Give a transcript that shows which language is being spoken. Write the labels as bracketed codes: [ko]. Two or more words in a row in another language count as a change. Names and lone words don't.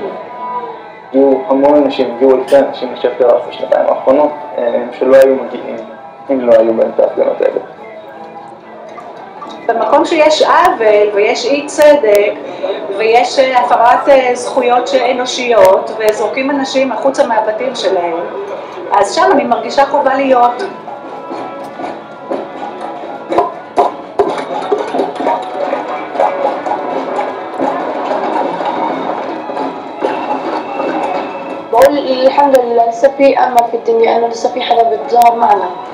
[he] היו המון אנשים, הגיעו אלפי אנשים לשייח' ג'ראח בשנתיים האחרונות שלא היו מגיעים אם לא היו בהם את ההפגנות האלה. במקום שיש עוול ויש אי צדק ויש הפרת זכויות אנושיות וזורקים אנשים החוצה מהבתים שלהם, אז שם אני מרגישה חובה להיות. [ar] بقول الحمد لله لسه في امل في الدنيا انه لسه في حدا بيتظاهر معنا.